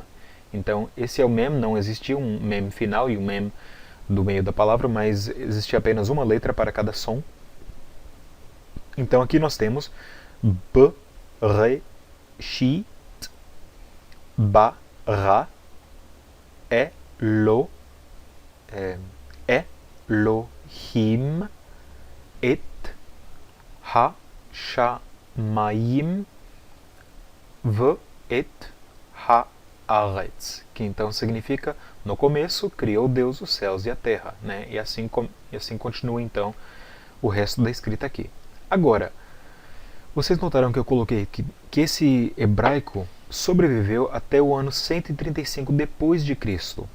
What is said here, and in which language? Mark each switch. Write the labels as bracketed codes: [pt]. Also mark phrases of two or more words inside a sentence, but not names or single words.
[pt] Então, esse é o Mem, não existia um Mem final e um Mem do meio da palavra, mas existia apenas uma letra para cada som. Então aqui nós temos [he] ב, רא, שי, ב, רא, א, לו, אלהים, את, ה, שמים, ו, את, ה, ארץ, [pt] que então significa, no começo criou Deus os céus e a terra, né? E assim continua então o resto da escrita aqui. Agora, vocês notaram que eu coloquei que esse hebraico sobreviveu até o ano 135 depois de Cristo.